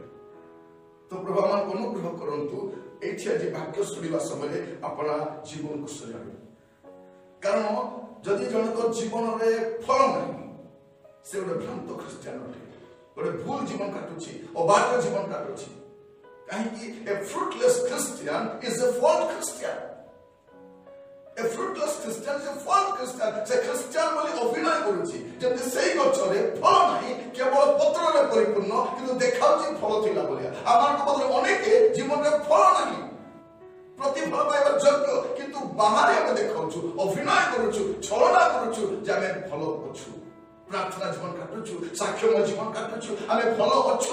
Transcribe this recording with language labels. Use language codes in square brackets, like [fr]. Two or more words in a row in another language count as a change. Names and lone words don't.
[or] ତ ପ୍ରଭୁ ଆମକୁ ଅନୁଗ୍ରହ କରନ୍ତୁ ଏଇଠି ଆଜି ବାକ୍ୟ ଶୁଣିବା ସମୟରେ ଆପଣ ଜୀବନକୁ ସଜାଡ଼ିବେ। କାରଣ ଯଦି ଜଣଙ୍କ ଜୀବନରେ ଫଳ ନାହିଁ ସେ ଗୋଟେ ଭ୍ରାନ୍ତ ଖ୍ରୀଷ୍ଟିଆନ ଅଟେ, ଗୋଟେ ଭୁଲ ଜୀବନ କାଟୁଛି, ଅବାଧ ଜୀବନ କାଟୁଛି। କାହିଁକି ଏ [en] fruitless Christian is a false Christian. A fruitless Christian is a false Christian. [or] ସେ ଖ୍ରୀଷ୍ଟିଆନ ବୋଲି ଅଭିନୟ କରୁଛି, ଯେମିତି ସେଇ ଗଛରେ ଫଳ ନାହିଁ, କେବଳ ପତ୍ରରେ ପରିପୂର୍ଣ୍ଣ, କିନ୍ତୁ ଦେଖାଉଛି ଫଳ ଥିଲା ଭଳିଆ। ଆମମାନଙ୍କ ମଧ୍ୟରେ ଅନେକ ଜୀବନରେ ଫଳ ନାହିଁ, ପ୍ରତିଫଳ ପାଇବା ଯୋଗ୍ୟ, କିନ୍ତୁ ବାହାରେ ଆମେ ଦେଖାଉଛୁ, ଅଭିନୟ କରୁଛୁ, ଛଳନା କରୁଛୁ ଯେ ଆମେ ଭଲ ଅଛୁ, ପ୍ରାର୍ଥନା ଜୀବନ କାଟୁଛୁ, ସାକ୍ଷମ ଜୀବନ କାଟୁଛୁ, ଆମେ ଭଲ ଅଛୁ।